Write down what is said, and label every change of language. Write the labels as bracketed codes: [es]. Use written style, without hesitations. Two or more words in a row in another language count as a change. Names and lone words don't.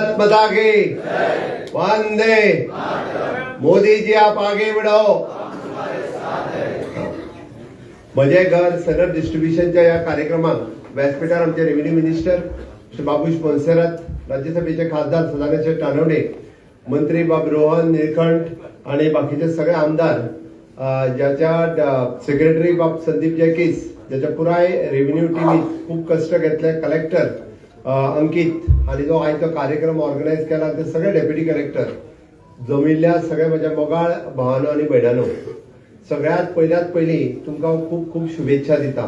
[hi] माता की वंदे मोदी जी आप आगे बढ़ो। [kok] मजे घर सनद डिस्ट्रीब्युशनच्या या कार्यक्रमात व्यासपीठार आमचे [en] revenue minister [kok] श्री बाबूश मोन्सेरात, राज्यसभेचे खासदार सदानंद तानवडे, मंत्री बाब रोहन निळकंठ आणि बाकीचे सगळे आमदार, ज्याच्या सेक्रेटरी बाब संदीप जयकीस, ज्याच्या पुराय [en] revenue teami [kok] खूप कष्ट घेतले, कलेक्टर अंकित आणि जो आयज तो कार्यक्रम ऑर्गनायज केला ते सगळे [en] deputy collector, [kok] जमिल्ल्या सगळे माझ्या मोगाळ भावांनो आणि भयणांनो, सगळ्यात पयली तुमकां खूप खूप शुभेच्छा दिता।